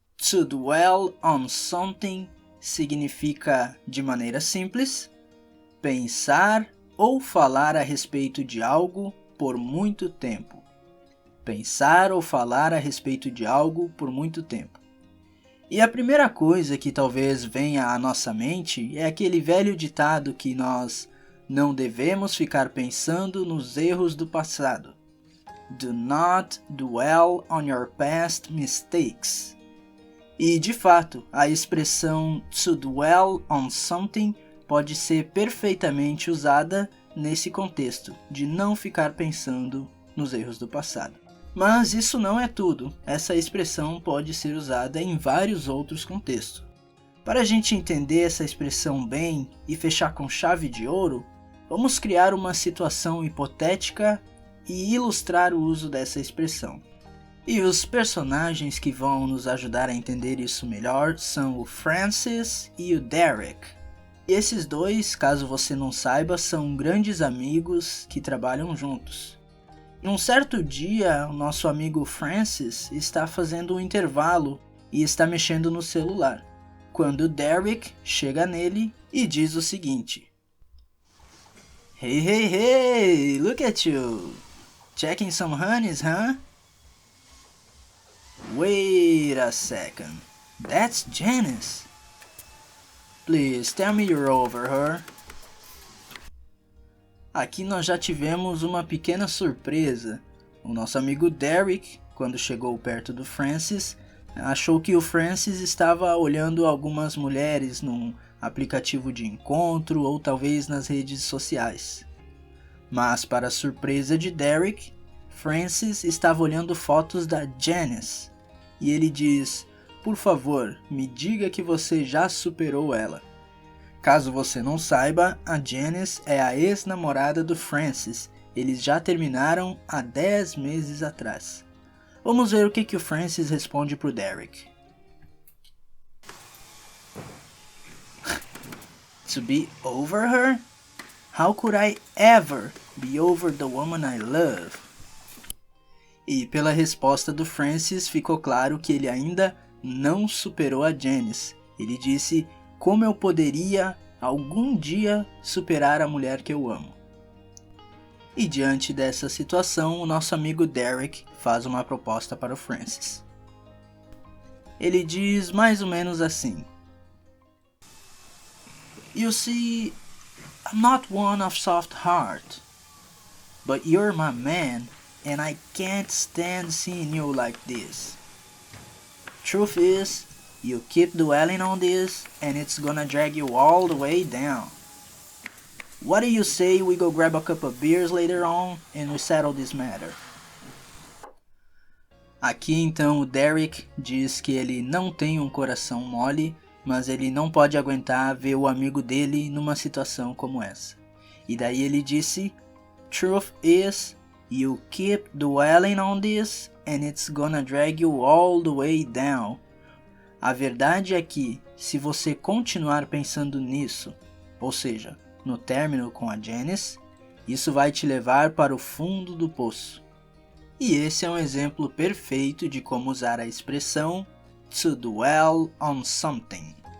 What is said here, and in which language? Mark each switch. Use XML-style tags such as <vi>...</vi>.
<en>To dwell on something</en> <pt>significa, de maneira simples, pensar ou falar a respeito de algo por muito tempo. Pensar ou falar a respeito de algo por muito tempo. E a primeira coisa que talvez venha à nossa mente é aquele velho ditado que nós não devemos ficar pensando nos erros do passado.</pt> <en>Do not dwell on your past mistakes.</en> <pt>E, de fato, a expressão</pt> <en>to dwell on something</en> <pt>pode ser perfeitamente usada nesse contexto, de não ficar pensando nos erros do passado. Mas isso não é tudo, essa expressão pode ser usada em vários outros contextos. Para a gente entender essa expressão bem e fechar com chave de ouro, vamos criar uma situação hipotética e ilustrar o uso dessa expressão. E os personagens que vão nos ajudar a entender isso melhor são o Francis e o Derek. E esses dois, caso você não saiba, são grandes amigos que trabalham juntos. Em um certo dia, o nosso amigo Francis está fazendo um intervalo e está mexendo no celular, quando o Derek chega nele e diz o seguinte:</pt> <en>Hey, hey, hey, look at you! Checking some honeys, huh? Wait a second, that's Janice. Please tell me you're over her.</en> <pt>Aqui nós já tivemos uma pequena surpresa. O nosso amigo Derek, quando chegou perto do Francis, achou que o Francis estava olhando algumas mulheres num aplicativo de encontro ou talvez nas redes sociais. Mas, para a surpresa de Derek, Francis estava olhando fotos da Janice. E ele diz: por favor, me diga que você já superou ela. Caso você não saiba, a Janice é a ex-namorada do Francis. Eles já terminaram há 10 meses atrás. Vamos ver o que o Francis responde pro Derek.</pt> <en>To be over her? How could I ever be over the woman I love?</en> <pt>E pela resposta do Francis ficou claro que ele ainda não superou a Janice. Ele disse: como eu poderia algum dia superar a mulher que eu amo? E diante dessa situação, o nosso amigo Derek faz uma proposta para o Francis. Ele diz mais ou menos assim:</pt> <en>You see, I'm not one of soft heart, but you're my man. And I can't stand seeing you like this. Truth is, you keep dwelling on this and it's gonna drag you all the way down. What do you say we go grab a couple of beers later on and we settle this matter?</en> <pt>Aqui então o Derek diz que ele não tem um coração mole, mas ele não pode aguentar ver o amigo dele numa situação como essa. E daí ele disse:</pt> <en>Truth is, you keep dwelling on this and it's gonna drag you all the way down.</en> <pt>A verdade é que, se você continuar pensando nisso, ou seja, no término com a Janice, isso vai te levar para o fundo do poço. E esse é um exemplo perfeito de como usar a expressão</pt> <en>to dwell on something.</en>